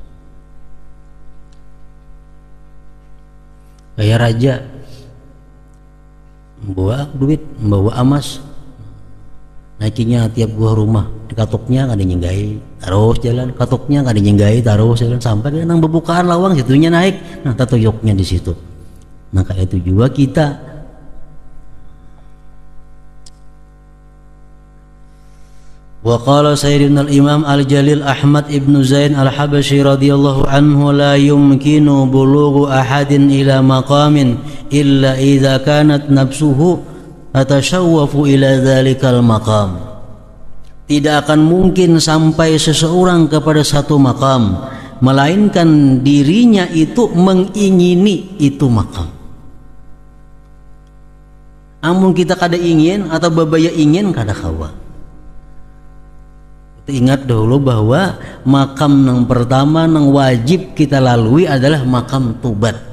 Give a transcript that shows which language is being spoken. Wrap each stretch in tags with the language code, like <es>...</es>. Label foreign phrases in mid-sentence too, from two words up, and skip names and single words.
<bjn>Kayak raja membawa duit, membawa emas, naikinya tiap buah rumah, di katoknya kada nyenggai, terus jalan, katoknya kada nyenggai, terus jalan, sampai dia nang bebukaan lawang situnya naik, nah tatuyuknya di situ. Nah kayak itu juga kita.</bjn> <ar>وقال سيدنا الإمام الجليل أحمد بن زين الحبشي رضي الله عنه، لا يمكن بلوغ أحد إلى مقام إلا إذا كانت نفسه تتشوف إلى ذلك المقام.</ar> <id>Tidak akan mungkin sampai seseorang kepada satu makam melainkan dirinya itu mengingini itu makam.</id> <bjn>Amun kita kada ingin atau babaya ingin kada kawa.</bjn> <id>Ingat dahulu bahwa makam yang pertama yang wajib kita lalui adalah makam tubat.</id>